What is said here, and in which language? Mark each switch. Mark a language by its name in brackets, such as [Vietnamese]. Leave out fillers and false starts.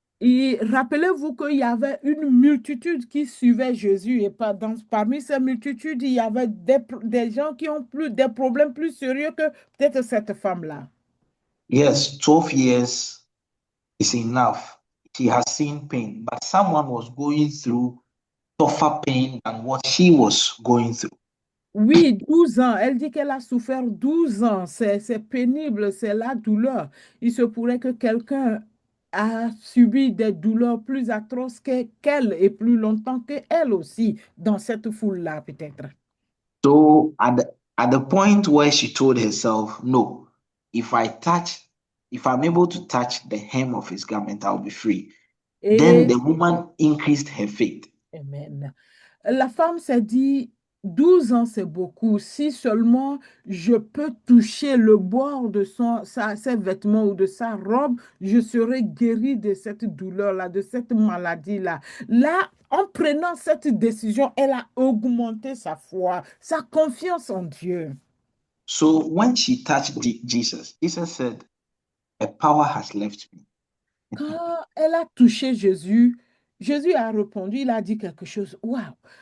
[French] Et rappelez-vous qu'il y avait une multitude qui suivait Jésus et parmi ces multitudes, il y avait des gens qui ont des problèmes plus sérieux que peut-être cette femme-là. [English] Yes, 12 years is enough. She has seen pain, but someone was going through tougher pain than what she was going through. [French] Oui, 12 ans. Elle dit qu'elle a souffert 12 ans. C'est pénible, c'est la douleur. Il se pourrait que quelqu'un a subi des douleurs plus atroces qu'elle et plus longtemps qu'elle aussi dans cette foule-là, peut-être. [English] So at the point where she told herself, no, if I touch, if I'm able to touch the hem of his garment, I'll be free. Then [French] Et, [English] the woman increased her faith. Amen. [French] La femme s'est dit, 12 ans, c'est beaucoup. Si seulement je peux toucher le bord de ses vêtements ou de sa robe, je serai guérie de cette douleur-là, de cette maladie-là. Là, en prenant cette décision, elle a augmenté sa foi, sa confiance en Dieu. [English] So when she touched Jesus, Jesus said, a power has left me. [French] Quand elle a touché Jésus, Jésus a répondu, il a dit quelque chose. Waouh!